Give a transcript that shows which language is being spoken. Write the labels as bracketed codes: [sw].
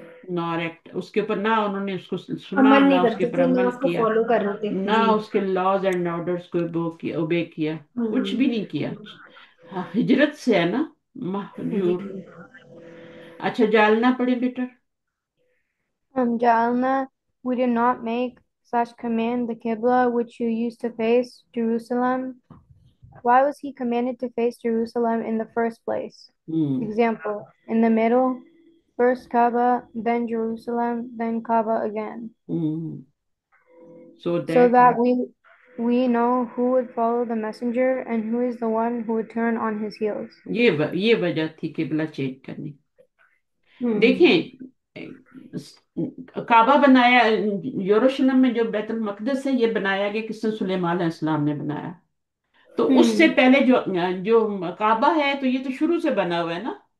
[ur] ناریکٹ، اس کے اوپر نہ انہوں نے اس کو سنا، عمل نہ نہیں اس کے اوپر تھے نہ عمل اس کو کیا، فالو کر رہے تھے نہ جی اس کے [en] laws and orders [ur] کو اوبے کیا، کچھ بھی ہوں نہیں کیا۔ ہاں، ہجرت سے ہے نا، جی مہجور۔ اچھا، جالنا پڑے بیٹا۔ [en] Jalna, we did not make such command the Qibla which you used to face Jerusalem. Why was he commanded to face Jerusalem in the first place? Hmm Example, in the middle, first Kaaba, then Jerusalem, then Kaaba again, hmm so so that that we know who would follow the messenger and who is the one who would turn on his heels. [ur] یہ وجہ تھی قبلہ change کرنے کی۔ Hmm. دیکھیں، کعبہ بنایا، یروشلم میں جو بیت المقدس ہے یہ بنایا گیا کس نے؟ سلیمان علیہ السلام نے بنایا۔ تو اس سے Hmm. پہلے جو جو کعبہ ہے تو یہ تو شروع سے بنا ہوا ہے نا،